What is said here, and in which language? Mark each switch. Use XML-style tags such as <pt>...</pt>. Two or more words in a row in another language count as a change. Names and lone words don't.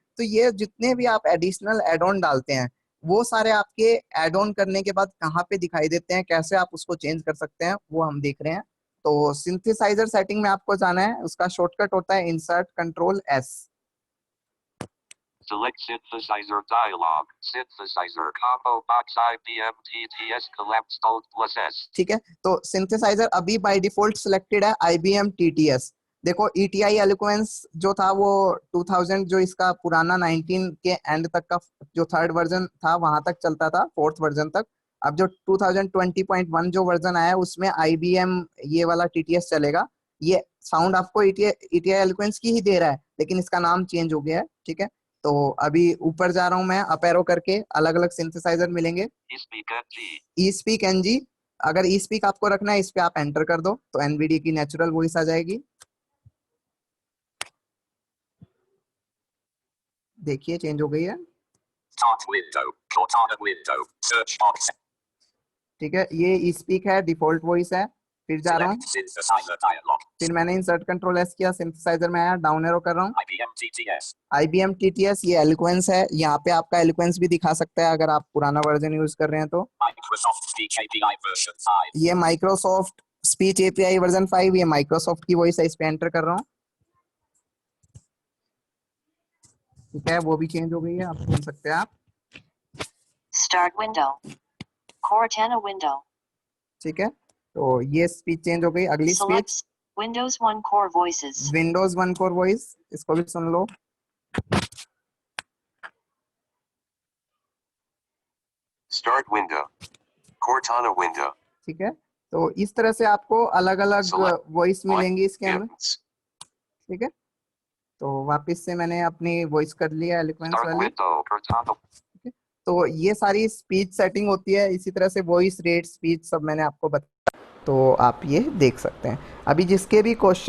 <hi>तो ये जितने भी आप</hi> <en>additional add on</en> <hi>डालते हैं वो सारे आपके</hi> <en>add on</en> <hi>करने के बाद कहाँ पे दिखाई देते हैं, कैसे आप उसको चेंज कर सकते हैं, वो हम देख रहे हैं। तो</hi> <en>synthesizer setting</en> <hi>में आपको जाना है, उसका शॉर्टकट होता है</hi> <en>insert control S. Select synthesizer dialog. Synthesizer combo box IBM TTS collapsed Alt plus S.</en> <hi>ठीक है, तो सिंथेसाइजर अभी</hi> <en>by default selected</en> <hi>है IBM TTS। देखो ETI एलोक्वेंस जो था वो 2000 जो इसका पुराना 19 के एंड तक का जो</hi> <en>third version</en> <hi>था वहां तक चलता था,</hi> <en>fourth version</en> <hi>तक। अब जो 2020.1 जो वर्जन आया है उसमें IBM ये वाला TTS चलेगा। ये साउंड आपको ETI एलोक्वेंस की ही दे रहा है लेकिन इसका नाम चेंज हो गया है। ठीक है, तो अभी ऊपर जा रहा हूं मैं,</hi> <en>up arrow</en> <hi>करके अलग अलग सिंथेसाइजर मिलेंगे। eSpeak NG. ई स्पीक एनजी, अगर ई स्पीक आपको रखना है इस पे आप एंटर कर दो तो एनवीडी की</hi> <en>natural voice</en> <hi>आ जाएगी। देखिए चेंज हो गई है।</hi> <en>Start window. Cortana window. Search box.</en> <hi>ठीक है, ये ई स्पीक है,</hi> <en>default voice</en> <hi>है। फिर जा रहा हूँ,</hi> <en>Select synthesizer dialog.</en> <hi>फिर मैंने</hi> <en>insert control S</en> <hi>किया, सिंथेसाइजर में आया,</hi> <en>down arrow</en> <hi>कर रहा हूँ, IBM TTS. IBM TTS, ये एलोक्वेंस है। यहाँ पे आपका एलोक्वेंस भी दिखा सकता है अगर आप पुराना</hi> <en>version use</en> <hi>कर रहे हैं तो।</hi> <en>Microsoft Speech API version 5.</en> <hi>ये</hi> <en>Microsoft Speech API version 5,</en> <hi>ये माइक्रोसॉफ्ट की वॉइस है, इस पे एंटर कर रहा हूँ। ठीक है, वो भी चेंज हो गई है, आप सुन सकते हैं आप।</hi> <en>Start window. Cortana window.</en> <hi>ठीक है, तो ये</hi> <en>speech change</en> <hi>हो गई। अगली</hi> <en>Select</en> <hi>स्पीच</hi> <en>Windows 1 Core Voices. Windows 1 Core Voice,</en> <hi>इसको भी सुन लो।</hi> <en>Start window. Cortana window.</en> <hi>ठीक है, तो इस तरह से आपको अलग अलग</hi> <en>Select</en> <hi>वॉइस मिलेंगी इसके अंदर।</hi> <en>Buttons.</en> <hi>ठीक है, तो वापस से मैंने अपनी वॉइस कर लिया एलोक्वेंस</hi> <en>Start</en> <hi>वाली।</hi> <en>window. Cortana.</en> <hi>तो ये सारी</hi> <en>speech setting</en> <hi>होती है, इसी तरह से</hi> <en>voice rate speech</en> <hi>सब मैंने आपको बताया, तो आप ये देख सकते हैं। अभी जिसके भी क्वेश्चन</hi>